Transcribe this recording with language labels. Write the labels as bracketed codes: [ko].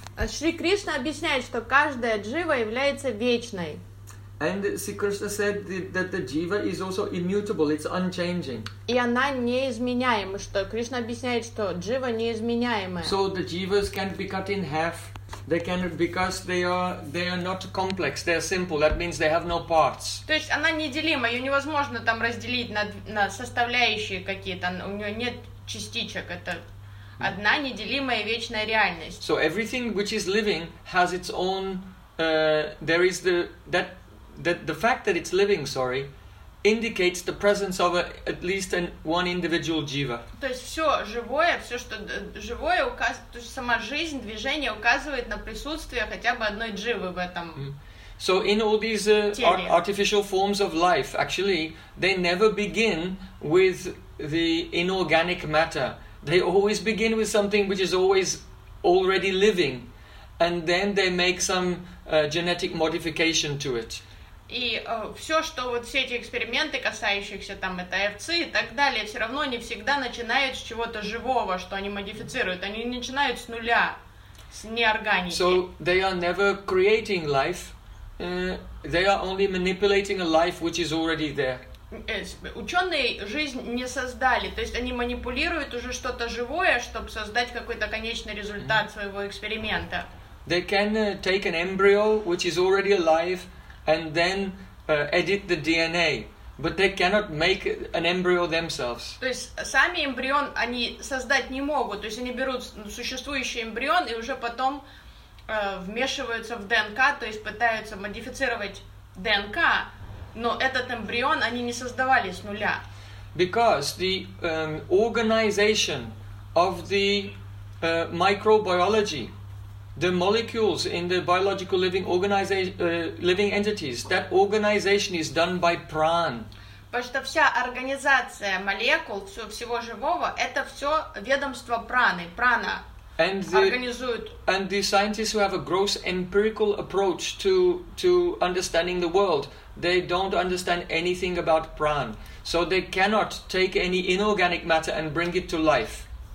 [ru] Шри Кришна объясняет, что каждая джива является вечной. [en] And Sikarsa said that the jiva is also immutable, it's unchanging. [ru] И она неизменяема, что Кришна объясняет, что джива неизменяемая. [en] So the jivas can be cut in half. They can, because they are not complex, they are simple, that means they have no parts. [ru] То есть она неделима, ее невозможно там разделить на составляющие какие-то, у нее нет частичек, это одна неделимая вечная реальность. [en] So everything which is living has its own, there is the fact that it's living, sorry, indicates the presence of at least one individual jiva. [ru] То есть все живое, все что живое указывает, то есть сама жизнь, движение указывает на присутствие хотя бы одной дживы в этом. [en] So in all these artificial forms of life, actually, they never begin with the inorganic matter. They always begin with something which is always already living, and then they make some genetic modification to it. [ru] И все, что вот все эти эксперименты, касающиеся там это овцы и так далее, все равно они всегда начинают с чего-то живого, что они модифицируют. Они начинают с нуля, с неорганики. [en] So they are never creating life. They are only manipulating a life which is already there. [ru] Ученые жизнь не создали, то есть они манипулируют уже что-то живое, чтобы создать какой-то конечный результат своего эксперимента. [en] They can take an embryo which is already alive and then edit the DNA, but they cannot make an embryo themselves. [ru] То есть сами эмбрион они создать не могут, то есть они берут существующий эмбрион и уже потом вмешиваются в ДНК, то есть пытаются модифицировать ДНК, но этот эмбрион они не создавали с нуля. [en] Because the organization of the microbiology, the molecules in the biological living living entities, that organization is done by prana. [ru] Потому что вся организация молекул, всего живого, это все ведомство праны, прана организует. [en] And the scientists who have a gross empirical approach to understanding the world, they don't understand anything about prana. So they cannot take any inorganic matter and bring it to life.